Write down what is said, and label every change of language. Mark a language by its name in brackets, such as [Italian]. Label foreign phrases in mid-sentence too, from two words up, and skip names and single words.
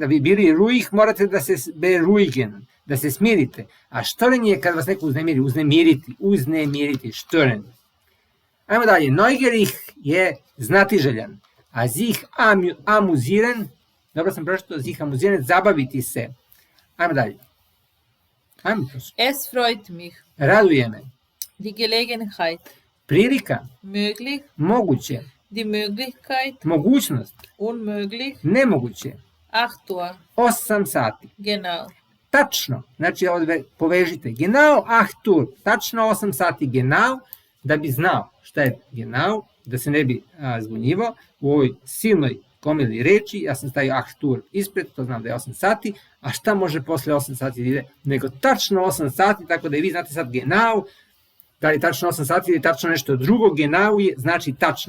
[Serbian] Da bi bili ruih morate da se beruigen, da se smirite. A štoren je kad vas neko uznemiriti, štoren. Ajmo dalje, neugerig je znatiželjan, a [German] sich amuzieren, [Serbian] dobro sam pročitao, [German] sich amuzieren, [Serbian] zabaviti se. Ajmo dalje. [German] Es freut mich. [Serbian] Raduje me. [German] Die Gelegenheit. [Serbian] Prilika. [German] Möglich. [Serbian] Moguće. [German] Die Möglichkeit. [Serbian] Mogućnost. [German] Unmöglich. [Serbian] Nemoguće. [German] 8 Uhr. [Serbian] 8 sati. [German] Genau. [Serbian] Tačno, znači ovdje povežite. [German] Genau 8 Uhr. [Serbian] Tačno 8 sati. Genau da bi znao šta je genau, da se ne bi zbunjivao, u ovoj silnoj gomili reči, ja sam stavio Achtur ispred, to znam da je 8 sati, a šta može posle 8 sati da ide, nego tačno 8 sati, tako da i vi znate sad genau, da li tačno 8 sati ili tačno nešto drugo, genau je znači tačno.